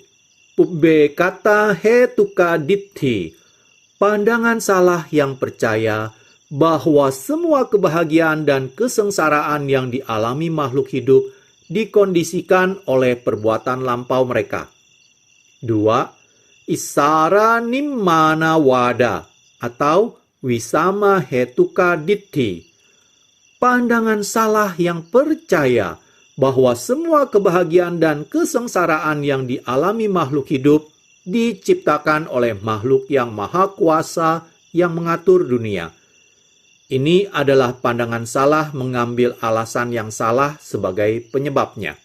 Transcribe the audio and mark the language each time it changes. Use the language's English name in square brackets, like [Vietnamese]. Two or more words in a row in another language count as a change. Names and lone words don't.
[Pali] Pubbe kata hetuka ditti, [Indonesian] pandangan salah yang percaya bahwa semua kebahagiaan dan kesengsaraan yang dialami makhluk hidup dikondisikan oleh perbuatan lampau mereka. 2. [Pali] Isara nimmana wada atau wisama hetuka ditti, [Indonesian] pandangan salah yang percaya bahwa semua kebahagiaan dan kesengsaraan yang dialami makhluk hidup diciptakan oleh makhluk yang maha kuasa yang mengatur dunia. Ini adalah pandangan salah mengambil alasan yang salah sebagai penyebabnya.